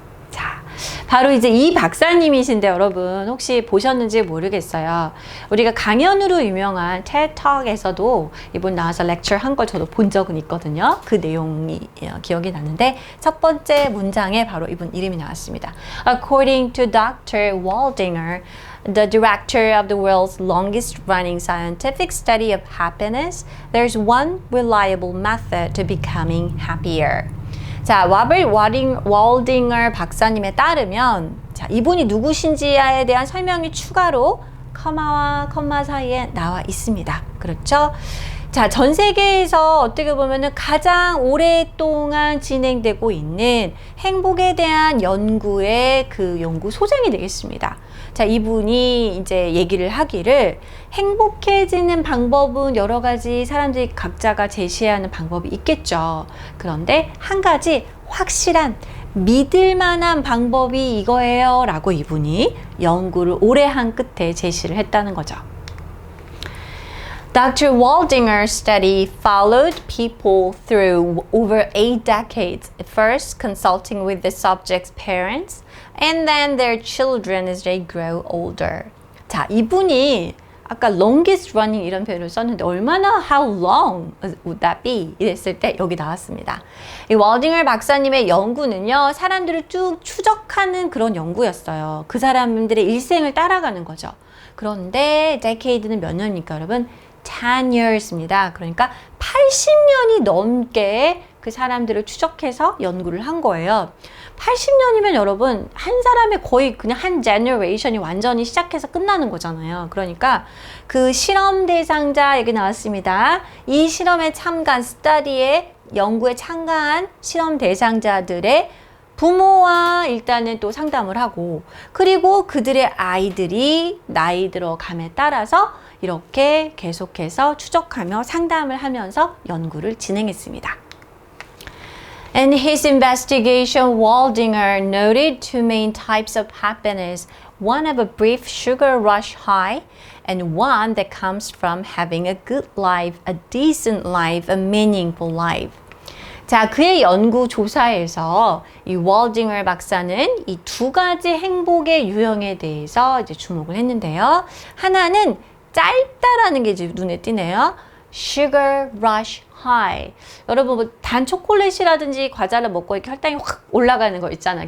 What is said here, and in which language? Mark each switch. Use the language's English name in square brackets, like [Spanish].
[Korean] 자, 바로 이제 이 박사님이신데 여러분 혹시 보셨는지 모르겠어요. 우리가 강연으로 유명한 TED Talk에서도 이분 나와서 렉처 한 걸 저도 본 적은 있거든요. 그 내용이 기억이 나는데 첫 번째 문장에 바로 이분 이름이 나왔습니다. [English] According to Dr. Waldinger, the director of the world's longest running scientific study of happiness, there's one reliable method to becoming happier. [Korean] 자, 월딩어 박사님에 따르면 자, 이분이 누구신지에 대한 설명이 추가로 커마와 컴마 사이에 나와 있습니다. 그렇죠? 자, 전 세계에서 어떻게 보면은 가장 오랫동안 진행되고 있는 행복에 대한 연구의 그 연구 소장이 되겠습니다. 자, 이분이 이제 얘기를 하기를 행복해지는 방법은 여러 가지 사람들이 각자가 제시하는 방법이 있겠죠. 그런데 한 가지 확실한 믿을 만한 방법이 이거예요 라고 이분이 연구를 오래 한 끝에 제시를 했다는 거죠. [English] Dr. Waldinger's study followed people through over 8 decades, first consulting with the subject's parents and then their children as they grow older. [Korean] 자, 이분이 아까 [English] longest running [Korean] 이런 표현을 썼는데 얼마나 [English] how long would that be? [Korean] 이랬을 때 여기 나왔습니다. 이 월딩어 박사님의 연구는요, 사람들을 쭉 추적하는 그런 연구였어요. 그 사람들의 일생을 따라가는 거죠. 그런데 decade는 몇 년입니까, 여러분? [English] 10 years [Korean] 입니다. 그러니까 80년이 넘게 그 사람들을 추적해서 연구를 한 거예요. 80년이면 여러분 한 사람의 거의 그냥 한 generation이 완전히 시작해서 끝나는 거잖아요. 그러니까 그 실험 대상자 여기 나왔습니다. 이 실험에 참가한 스터디에 연구에 참가한 실험 대상자들의 부모와 일단은 또 상담을 하고 그리고 그들의 아이들이 나이 들어감에 따라서 이렇게 계속해서 추적하며 상담을 하면서 연구를 진행했습니다. [English] In his investigation, Waldinger noted two main types of happiness, one of a brief sugar rush high and one that comes from having a good life, a decent life, a meaningful life. [Korean] 자, 그의 연구 조사에서 이 월딩어 박사는 이 두 가지 행복의 유형에 대해서 이제 주목을 했는데요. 하나는 짧다라는 게 이제 눈에 띄네요. [English] Sugar rush high. [Korean] 여러분 뭐 단 초콜릿이라든지 과자를 먹고 이렇게 혈당이 확 올라가는 거 있잖아요.